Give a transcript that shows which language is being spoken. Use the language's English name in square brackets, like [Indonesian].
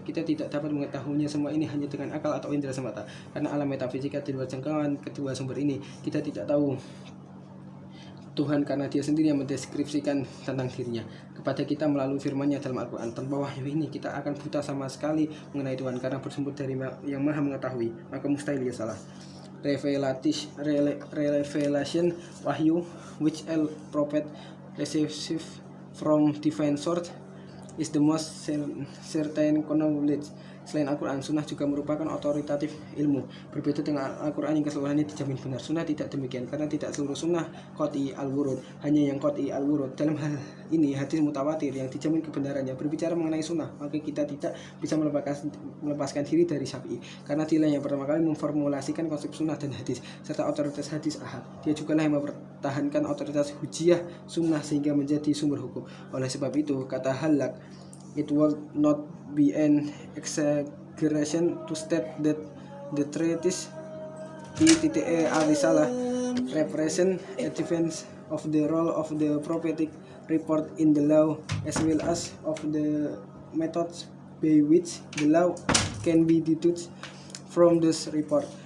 [Indonesian] Kita tidak dapat mengetahuinya semua ini hanya dengan akal atau indera semata, karena alam metafisika di luar jangkauan kedua sumber ini. Kita tidak tahu Tuhan karena dia sendiri yang mendeskripsikan tentang dirinya kepada kita melalui firman-Nya dalam Al-Quran. Tanpa wahyu ini kita akan buta sama sekali mengenai Tuhan, karena bersumber dari yang maha mengetahui, maka mustahil ia salah. [English] Revelation, wahyu, which a prophet receives from divine source, is the most certain knowledge. [Indonesian] Selain Al-Quran, sunnah juga merupakan otoritatif ilmu. Berbeda dengan Al-Quran yang keseluruhannya dijamin benar, sunnah tidak demikian, karena tidak seluruh sunnah qat'i al-wurud, hanya yang qat'i al-wurud. Dalam hal ini, hadis mutawatir yang dijamin kebenarannya berbicara mengenai sunnah, maka kita tidak bisa melepaskan diri dari Syafi'i, karena dia yang pertama kali memformulasikan konsep sunnah dan hadis, serta otoritas hadis ahad. Dia juga yang mempertahankan otoritas hujiyah sunnah sehingga menjadi sumber hukum. Oleh sebab itu, kata Halak, [English] it will not be an exaggeration to state that the treatise TTE al-Risalah represent a defense of the role of the prophetic report in the law, as well as of the methods by which the law can be deduced from this report.